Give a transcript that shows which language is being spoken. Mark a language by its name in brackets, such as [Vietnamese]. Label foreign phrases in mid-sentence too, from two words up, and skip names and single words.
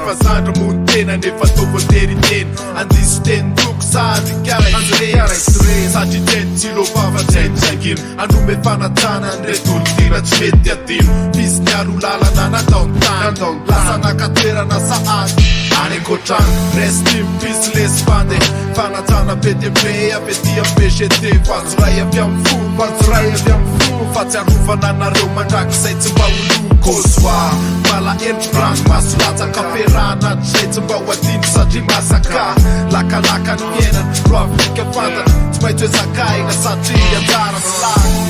[Malagasy] Fa zandry moa ny tena, nefa tô voatery hiteny. Andiso teny toko za andikara izy reny. Satria teny tsy lova fa teny tsangino. Anome fanatana ny reto olontiana tsy mety adino. Misy miaro lalana natao ny tany. Lasa naka toerana sahady. Any ankoatrano, [English] rest in peace, [French] les bande. [Malagasy] Fanatana be dia be, avy ety amin'ny B G T. Vatso ray avy amin'ny fo, vatso ray avy amin'ny fo. Fatsiarovana anareo mandrakizay tsy mba ho loko. Kosoa, malahelo rano maso latsaka, ferahana hatrizay tsy mba ho adino satria masaka. Lakalaka ny fiainana, ro avy nika fantatra, tsy maintsy hoe zakaina satria anjara sy lany.